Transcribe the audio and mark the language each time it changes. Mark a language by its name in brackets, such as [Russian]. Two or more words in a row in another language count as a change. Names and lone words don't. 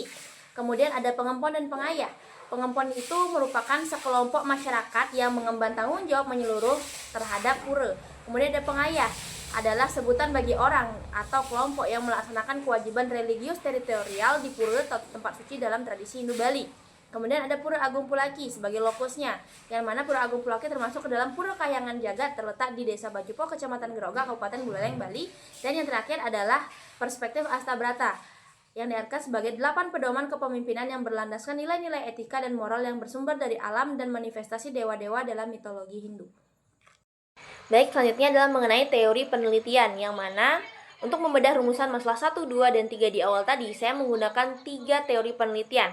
[Indonesian] Kemudian ada pengempon dan pengayah. Pengempon itu merupakan sekelompok masyarakat yang mengemban tanggung jawab menyeluruh terhadap pura. Kemudian ada pengayah, adalah sebutan bagi orang atau kelompok yang melaksanakan kewajiban religius teritorial di pura atau tempat suci dalam tradisi Hindu Bali. Kemudian ada Pura Agung Pulaki sebagai lokusnya, yang mana Pura Agung Pulaki termasuk ke dalam Pura Kahyangan Jagat, terletak di Desa Bajupo, Kecamatan Geroga, Kabupaten Buleleng, Bali. Dan yang terakhir adalah perspektif Astabrata, yang diartikan sebagai 8 pedoman kepemimpinan yang berlandaskan nilai-nilai etika dan moral yang bersumber dari alam dan manifestasi dewa-dewa dalam mitologi Hindu. Baik, selanjutnya adalah mengenai teori penelitian, yang mana untuk membedah rumusan masalah 1, 2, dan 3 di awal tadi, saya menggunakan 3 teori penelitian.